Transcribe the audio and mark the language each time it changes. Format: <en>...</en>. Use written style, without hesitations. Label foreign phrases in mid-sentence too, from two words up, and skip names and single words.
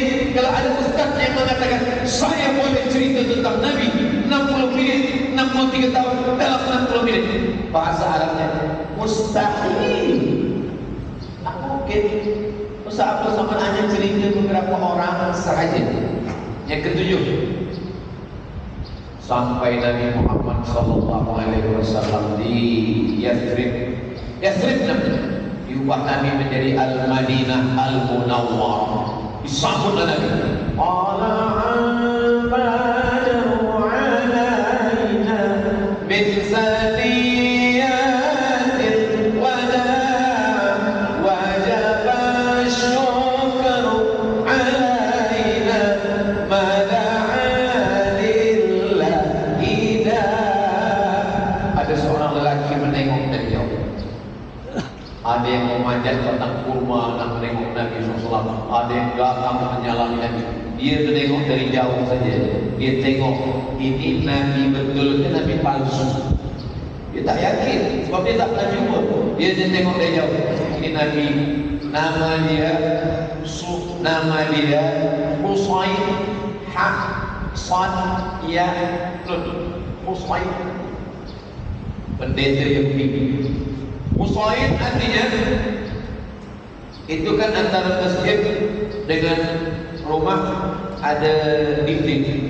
<ms>Kalau ada ustaz yang mengatakan saya boleh cerita tentang Nabi 60 minit, 63 tahun dalam 60 minit, bahasa Arabnya mustahil. Tak mungkin. Ustaz Abdul Somad hanya cerita beberapa orang sahaja. Yang ketujuh, sampai Nabi Muhammad</ms> <ar>صلى الله عليه وسلم</ar> <ms>di Yathrib. Yathrib namanya. Diubah Nabi menjadi Al-Madinah Al-Munawwarah. Disambut Nabi.</ms> <ar>طلع البدر علينا من ثنيات الوداع وجب الشكر علينا ما دعا لله داع.</ar> <ms>Ada seorang lelaki menengok dari jauh. Ada yang memanjat batang kurma nak menengok Nabi SAW. Ada yang datang menyalami Nabi. Dia menengok dari jauh saja. Dia tengok ini Nabi betul ke Nabi palsu. Dia tak yakin sebab dia tak pernah jumpa. Dia tengok dari jauh. Ini Nabi. Nama dia Husain Hasan Ya Husain, pendeta Yahudi. Husain artinya itu kan antara masjid dengan rumah ada dinding.</ms>